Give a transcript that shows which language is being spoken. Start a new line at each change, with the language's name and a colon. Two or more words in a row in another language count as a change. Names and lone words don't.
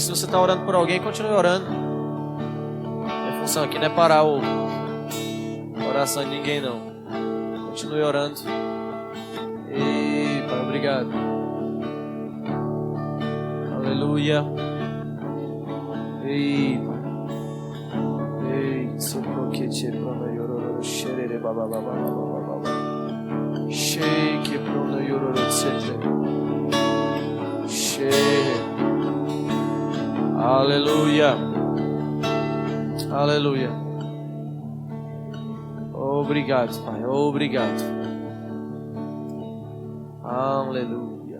Portuguese: Se você está orando por alguém, continue orando. Minha função aqui não é parar a oração de ninguém, não. Continue orando. E Pai, obrigado. Aleluia. Ei, Pai. Ei, socorro que te prona yororo xerere baba baba baba baba. Shei que prona yororo sete. Shei. Aleluia. Aleluia. Obrigado, Pai. Obrigado. Aleluia.